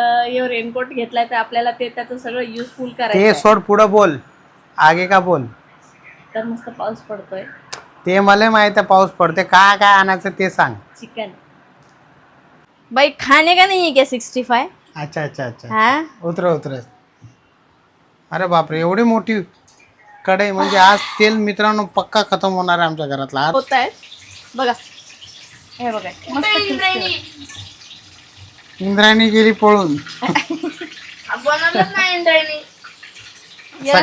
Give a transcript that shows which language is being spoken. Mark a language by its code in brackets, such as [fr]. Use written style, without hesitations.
[mr] यो raincoat घेतलाय तर आपल्याला ते त्याचं सगळं युजफुल ते करायचं सोड पुढं बोल, [hi] आगे का बोल. [mr] तर मस्त पाऊस पडतोय. ते मला माहित आहे पाऊस पडते, काय काय आणायचं ते सांग. [hi] चिकन भाई खाने का नहीं है क्या 65? अच्छा अच्छा अच्छा, हाँ [mr] उतर उतर. अरे बापरे, एवढी मोठी कढई म्हणजे आज तेल मित्रांनो पक्का खतम होणार आहे आमच्या घरातला आज. होत आहे बघा, हे बघा मस्त crispy. इंद्रायणी गेली पळून. बनवलंच नाही इंद्रायणी. या